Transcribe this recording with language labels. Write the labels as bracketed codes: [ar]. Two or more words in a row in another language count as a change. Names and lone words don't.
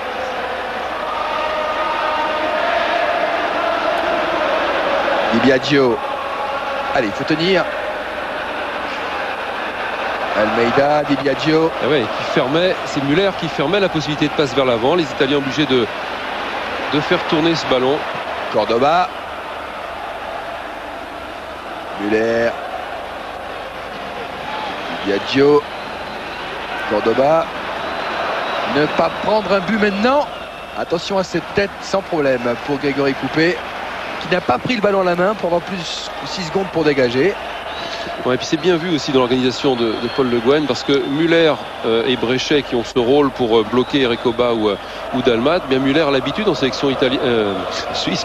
[fr] Di Biagio. Allez, il faut tenir. Almeida, Di Biagio. Ah ouais, c'est Müller qui fermait la possibilité de passe vers l'avant. Les Italiens obligés de faire tourner ce ballon. Cordoba. Müller. Di Biagio. Cordoba. Ne pas prendre un but maintenant. Attention à cette tête sans problème pour Grégory Coupé, qui n'a pas pris le ballon à la main pour avoir plus de 6 secondes pour dégager. Ouais, et puis c'est bien vu aussi dans l'organisation de Paul Le Guen, parce que Müller et Bréchet qui ont ce rôle pour bloquer Recoba ou Dalmat, bien Müller a l'habitude en sélection suisse,